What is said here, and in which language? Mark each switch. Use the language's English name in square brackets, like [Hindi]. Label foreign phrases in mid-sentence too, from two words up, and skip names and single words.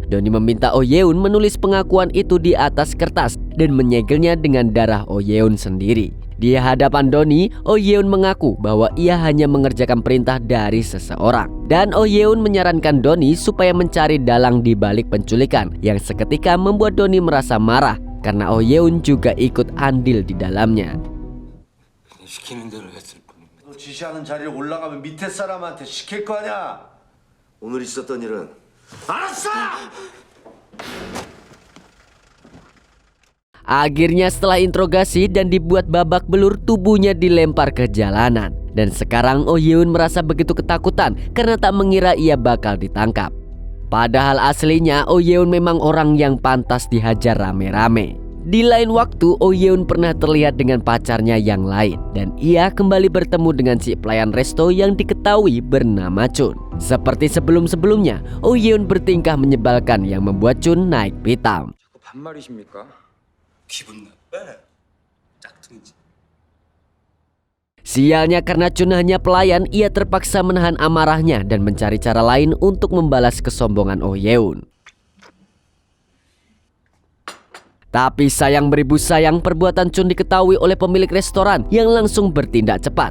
[Indonesian] Doni meminta Oh Yeon menulis pengakuan itu di atas kertas dan menyegelnya dengan darah Oh Yeon sendiri. Di hadapan Doni, Oh Yeon mengaku bahwa ia hanya mengerjakan perintah dari seseorang. Dan Oh Yeon menyarankan Doni supaya mencari dalang di balik penculikan, yang seketika membuat Doni merasa marah karena Oh Yeon juga ikut andil di dalamnya. [Korean] 시키는 대로 했을 뿐입니다. 너 지시하는 자리에 올라가면 밑에 사람한테 시킬 거 아니야. 오늘 있었던 일은 알았어! [Indonesian] Akhirnya setelah interogasi dan dibuat babak belur, tubuhnya dilempar ke jalanan. Dan sekarang Oh Yeon merasa begitu ketakutan karena tak mengira ia bakal ditangkap. Padahal aslinya Oh Yeon memang orang yang pantas dihajar rame-rame. Di lain waktu, Oh Yeon pernah terlihat dengan pacarnya yang lain dan ia kembali bertemu dengan si pelayan resto yang diketahui bernama Chun. Seperti sebelum-sebelumnya, Oh Yeon bertingkah menyebalkan yang membuat Chun naik pitam. [Korean] 반말이십니까? 기분 나빠? 짝퉁이지. [Indonesian] Sialnya karena Chun hanya pelayan, ia terpaksa menahan amarahnya dan mencari cara lain untuk membalas kesombongan Oh Yeon. Tapi sayang beribu sayang, perbuatan Chun diketahui oleh pemilik restoran yang langsung bertindak cepat.